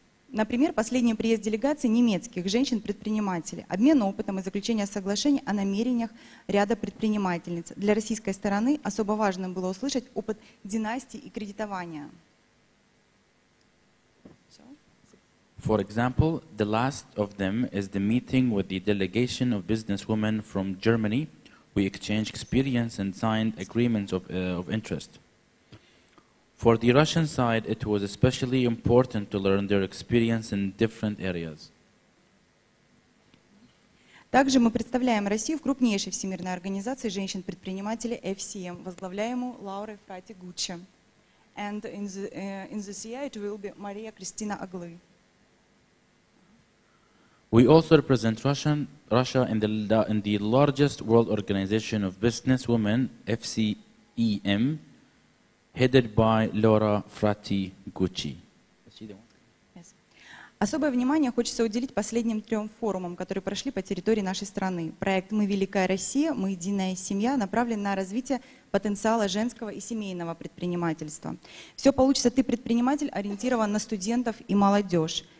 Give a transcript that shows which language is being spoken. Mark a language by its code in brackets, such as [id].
[ru] Например, последний приезд делегации немецких женщин-предпринимателей, обмен опытом и заключение соглашений о намерениях ряда предпринимательниц. Для российской стороны особо важным было услышать опыт династии и кредитования. [en] For example, the last of them is the meeting with the delegation of businesswomen from Germany. We exchanged experience and signed agreements of interest. For the Russian side, it was especially important to learn their experience in different areas. [ru] Также мы представляем Россию в крупнейшей всемирной организации женщин-предпринимателей FCM, возглавляемую Лаурой Фрати-Гуччи. [en] And in the CI it will be Maria Cristina Agli. We also represent Russia in the largest world organization of businesswomen, FCEM, headed by Laura Frati-Gucci. [ru] Особое внимание хочется уделить последним 3 форумам, которые прошли по территории нашей страны. Проект «Мы великая Россия, мы единая семья» направлен на развитие потенциала женского и семейного предпринимательства. «Все получится, ты предприниматель» ориентирован на студентов и молодежь.